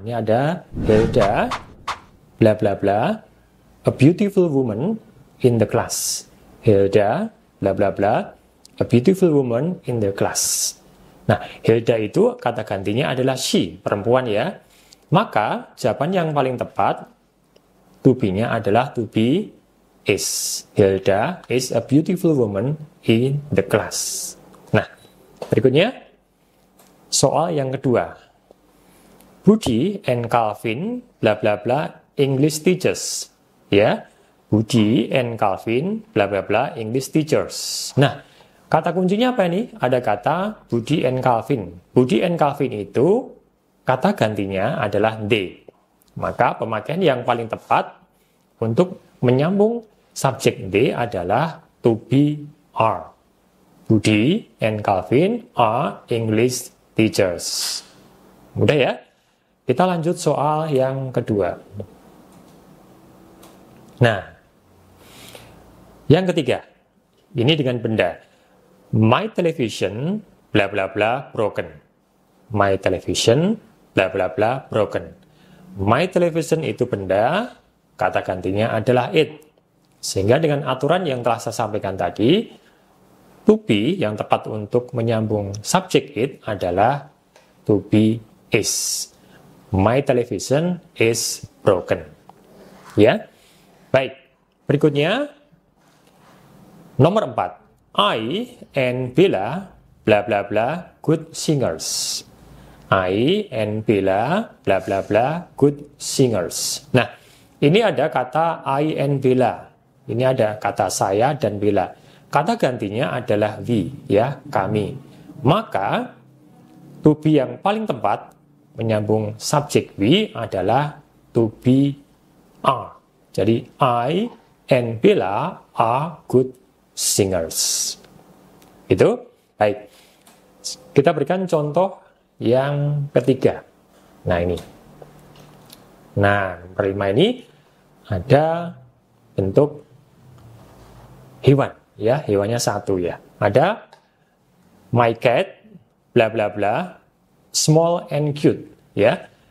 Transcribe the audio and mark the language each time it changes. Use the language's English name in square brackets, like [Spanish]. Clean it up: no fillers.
[Indonesian] Ini ada [English] Hilda, bla bla bla, a beautiful woman in the class. Hilda, bla bla bla, a beautiful woman in the class. [Indonesian] Nah, Hilda itu kata gantinya adalah she, perempuan ya. Maka jawaban yang paling tepat to be-nya adalah to be is. [English] Hilda is a beautiful woman in the class. [Indonesian] Nah, berikutnya soal yang kedua. [English] Budi and Calvin bla bla bla English teachers. [Indonesian] Ya. [English] Budi and Calvin bla bla bla English teachers. [Indonesian] Nah, kata kuncinya apa ini? Ada kata Budi and Calvin. Budi and Calvin itu kata gantinya adalah they. Maka pemakaian yang paling tepat untuk menyambung subjek they adalah to be are. [English] Budi and Calvin are English teachers. [Indonesian] Mudah ya? Kita lanjut soal yang kedua. Nah, yang ketiga. Ini dengan benda. [English] My television bla bla bla broken. My television bla bla bla broken. My television [Indonesian] itu benda, kata gantinya adalah it. Sehingga dengan aturan yang telah saya sampaikan tadi, to be yang tepat untuk menyambung subjek it adalah to be is. [English] My television is broken. [Indonesian] Ya. Baik. Berikutnya nomor 4. [English] I and Bella bla bla bla good singers. I and Bella bla bla bla good singers. [Indonesian] Nah, ini ada kata [English] I and Bella. [Indonesian] Ini ada kata saya dan Bella. Kata gantinya adalah we, ya, kami. Maka to be yang paling tepat menyambung subjek we adalah to be are. Jadi [English] I and Bella are good singers. [Indonesian] Itu baik. Kita berikan contoh yang ketiga. Nah, ini. Nah, nomor 5 ini ada bentuk hewan, ya, hewannya satu ya. Ada [English] my cat bla bla bla small and cute, [Indonesian] ya.